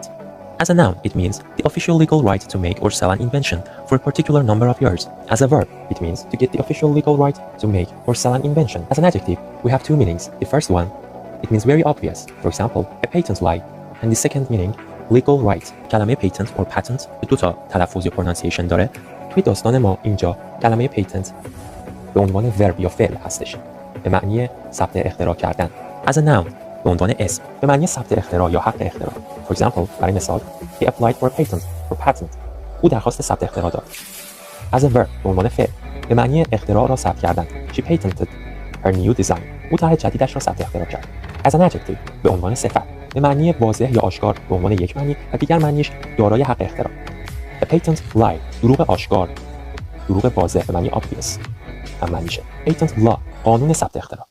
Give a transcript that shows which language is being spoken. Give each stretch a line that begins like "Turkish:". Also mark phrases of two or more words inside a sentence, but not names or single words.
English: As a noun, it means the official legal right to make or sell an invention for a particular number of years. As a verb, it means to get the official legal right to make or sell an invention. As an adjective, we have two meanings. The first one, it means very obvious. For example, a patent lie. And the second meaning, legal right.
Persian: کلمه
English: patent or patent
Persian: دو تا تلفظ یا pronunciation داره. توی داستان ما اینجا کلمه patent به عنوان verb یا فعل هستش. به معنی ثبت اختراع کردن.
English: As a noun
Persian: به عنوان اسم به معنی ثبت اختراع یا حق اختراع.
English: For example,
Persian: برای مثال,
English: he applied for a patent.
Persian: او درخواست ثبت اختراع داد.
English: As a verb
Persian: به عنوان فعل به معنی اختراع را ثبت کردن.
English: She patented her new design.
Persian: او طرح جدیدش را ثبت اختراع کرد.
English: As an adjective
Persian: به عنوان صفت به معنی واضح یا آشکار به عنوان یک معنی و دیگر معنیش دارای حق اختراع.
English: A patent lie
Persian: دروغ آشکار، دروغ واضح به معنی obvious هم معنیشه.
English: Patent law
Persian: قانون ثبت اختراع.